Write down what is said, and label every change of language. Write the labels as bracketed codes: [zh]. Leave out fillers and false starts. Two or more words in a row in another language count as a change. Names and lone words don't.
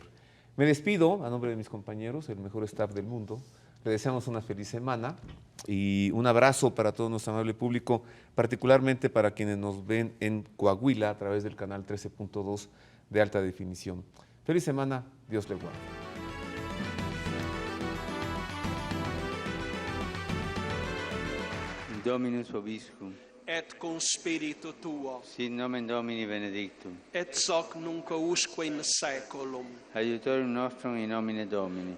[es] Me despido a nombre de mis compañeros, el mejor staff del mundo. Le deseamos una feliz semana y un abrazo para todo nuestro amable público, particularmente para quienes nos ven en Coahuila a través del canal 13.2 de alta definición. Feliz semana, Dios le guarde. [la] Dominus vobiscum, et cum spiritu tuo, sit nomen Domini benedictum, et soc nunc usque in saeculum, aiutorium nostrum in nomine Domini.